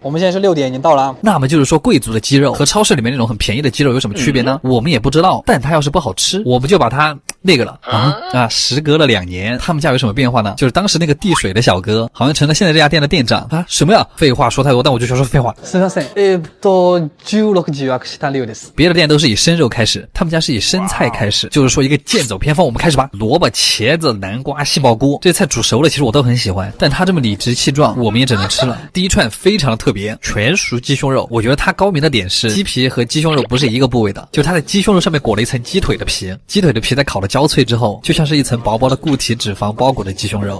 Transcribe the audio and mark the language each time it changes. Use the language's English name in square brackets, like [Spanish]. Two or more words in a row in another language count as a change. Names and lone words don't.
[Chinese] 我们现在是6点，已经到了啊。那么就是说，贵族的鸡肉和超市里面那种很便宜的鸡肉有什么区别呢？我们也不知道，但它要是不好吃，我们就把它那个了时隔了2年，他们家有什么变化呢？就是当时那个递水的小哥好像成了现在这家店的店长啊！什么呀？废话说太多，但我就想说废话。 [Japanese] すみません。16時予約した量です。 [Chinese] 别的店都是以生肉开始，他们家是以生菜开始，就是说一个剑走偏锋。我们开始吧，萝卜、茄子、南瓜、杏鲍菇，这些菜煮熟了，其实我都很喜欢，但它这么理直气壮，我们也只能吃了。第一串非常的特别，全熟鸡胸肉，我觉得它高明的点是鸡皮和鸡胸肉不是一个部位的，就它在鸡胸肉上面裹了一层鸡腿的皮，鸡腿的皮在烤的焦脆之后，就像是一层薄薄的固体脂肪包裹的鸡胸肉。